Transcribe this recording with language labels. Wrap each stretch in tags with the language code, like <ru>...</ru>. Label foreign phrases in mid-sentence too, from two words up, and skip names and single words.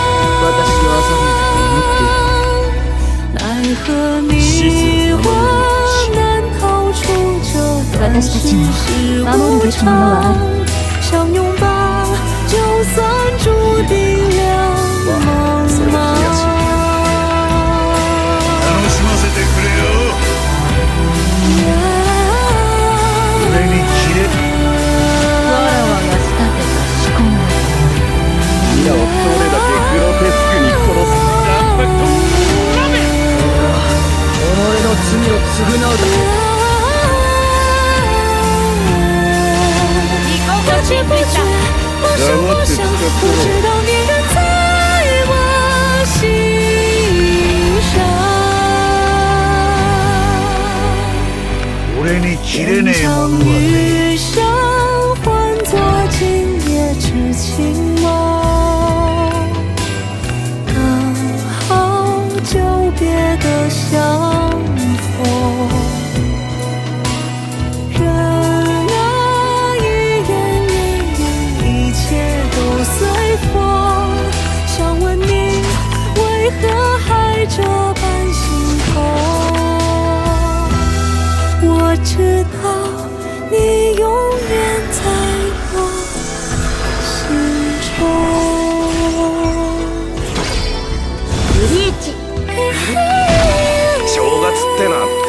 <zh>奈何你我难逃出这段世事无常，相拥吧，就算注定两茫茫。</zh> <ja>楽しませてくれよ。俺に切れ。わらわが仕立てた仕込み。皆をどれだけグロテスクに殺す。己の罪を償うだけ。</ja> <zh>不知不觉，我想我想，不知道你人在我心上。</zh> <ja>俺に切れねえものはねえ。</ja> <zh>余生换作今夜之情梦，刚好久别的相逢。人啊，一言一语，一切都随风。想问你，为何还这般心痛？我知道你永远在我心中。</zh> <ja>ブリーチ。正月ってな。</ja>